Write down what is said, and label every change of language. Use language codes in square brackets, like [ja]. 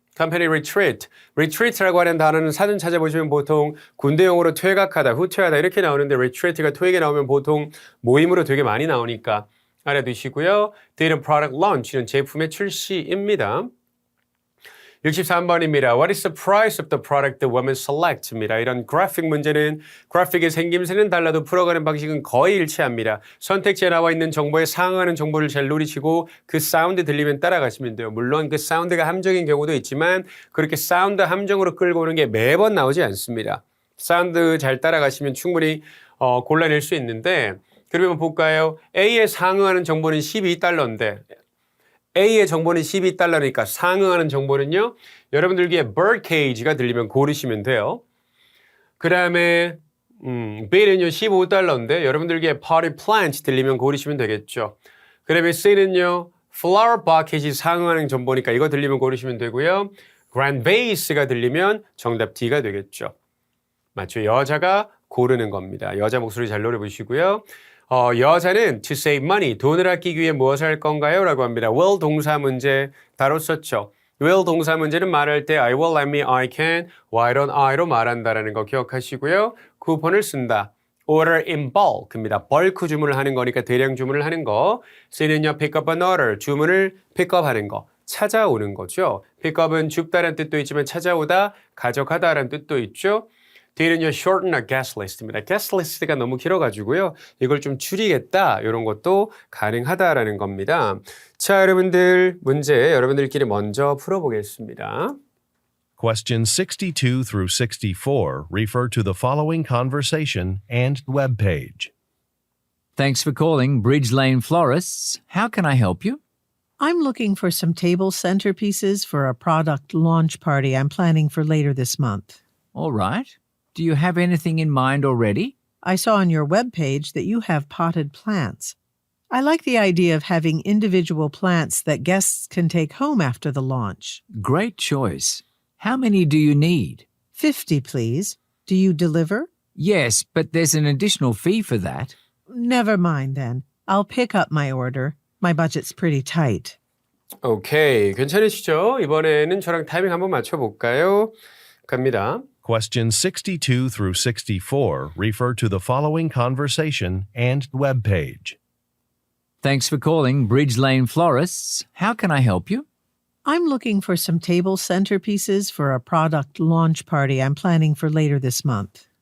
[en] Company retreat. [ko] retreat라고 하는 단어는 사전 찾아보시면 보통 군대용어로 퇴각하다, 후퇴하다 이렇게 나오는데 retreat가 토익에 나오면 보통 모임으로 되게 많이 나오니까 알아두시고요. [en] Data product launch [ko] 는 제품의 출시입니다. 63번입니다. [en] What is the price of the product the woman select입니다. [ko] 이런 그래픽 문제는 그래픽의 생김새는 달라도 풀어가는 방식은 거의 일치합니다. 선택지에 나와 있는 정보에 상응하는 정보를 잘 노리시고 그 사운드 들리면 따라가시면 돼요. 물론 그 사운드가 함정인 경우도 있지만 그렇게 사운드 함정으로 끌고 오는 게 매번 나오지 않습니다. 사운드 잘 따라가시면 충분히 골라낼 수 있는데 그러면 볼까요? A에 상응하는 정보는 12달러인데 A의 정보는 12달러니까 상응하는 정보는요. 여러분들 귀에 birdcage가 들리면 고르시면 돼요. 그 다음에 B는요 15달러인데 여러분들 귀에 potted plant 들리면 고르시면 되겠죠. 그 다음에 C는요 flower bucket이 상응하는 정보니까 이거 들리면 고르시면 되고요. grand vase가 들리면 정답 D가 되겠죠. 맞죠? 여자가 고르는 겁니다. 여자 목소리 잘 노려보시고요. 여자는 [en] to save money, [ko] 돈을 아끼기 위해 무엇을 할 건가요? 라고 합니다. will 동사 문제 다뤘었죠. will 동사 문제는 말할 때 [en] I will, I mean, I can, why don't I [ko] 로 말한다라는 거 기억하시고요. 쿠폰을 쓴다. [en] order in bulk입니다. [ko] 벌크 주문을 하는 거니까 대량 주문을 하는 거. C는요, [en] pick up an order, [ko] 주문을 픽업하는 거. 찾아오는 거죠. pickup은 줍다라는 뜻도 있지만 찾아오다, 가져가다라는 뜻도 있죠. [en] D는요, shorten a guest list입니다. [ko] guest list가 너무 길어가지고요. 이걸 좀 줄이겠다, 이런 것도 가능하다라는 겁니다. 자, 여러분들 문제 여러분들끼리 먼저 풀어보겠습니다. [en] Questions 62 through 64 refer to the following conversation and web page. Thanks for calling Bridge Lane Florists. How can I help you? I'm looking for some table centerpieces for a product launch party I'm planning for later this month. All right. Do you have anything in mind already? I saw on your webpage that you have potted plants. I like the idea of having individual plants that guests can take home after the launch. Great choice. How many do you need? 50, please. Do you deliver? Yes, but there's an additional fee for that. Never mind then. I'll pick up my order. My budget's pretty tight. [ko] 오케이, 괜찮으시죠? 이번에는 저랑 타이밍 한번 맞춰볼까요? 갑니다. [en] Questions 62 through 64 refer to the following conversation and web page. Thanks for calling Bridge Lane Florists. How can I help you? I'm looking for some table centerpieces for a product launch party I'm planning for later this month.